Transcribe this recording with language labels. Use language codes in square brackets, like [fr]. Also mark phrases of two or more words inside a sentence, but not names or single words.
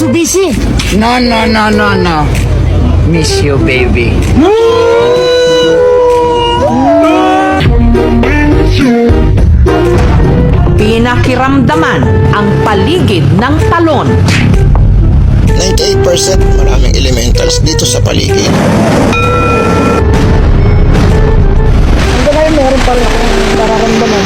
[en] easy. No, no, no, no, no. Miss you, baby. [tl] Pinakiramdaman ang paligid ng talon. 98% maraming elementals dito sa paligid. Hanggang ngayon meron pa rin akong nararamdaman.